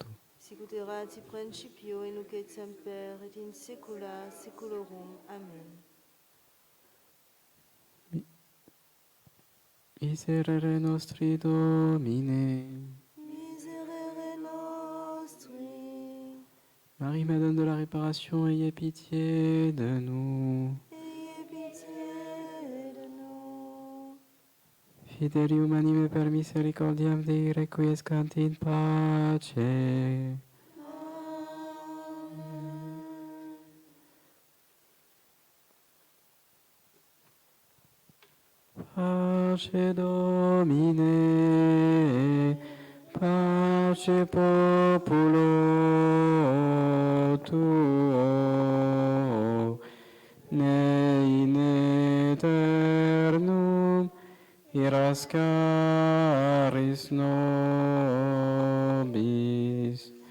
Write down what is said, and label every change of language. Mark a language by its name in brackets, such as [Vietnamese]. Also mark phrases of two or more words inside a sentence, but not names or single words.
[Latin] Sic ut erat in principio et nunc et semper et in saecula saeculorum. Amen. Miserere nostri Domine. Miserere nostri, [French] Marie, Madone de la réparation, ayez pitié de nous. ayez pitié de nous. [Latin] Fidelium anime per misericordiam Dei requiescant in pace. Amen. Pace Domine, pace populo tuo, ne in aeternum irascaris nobis.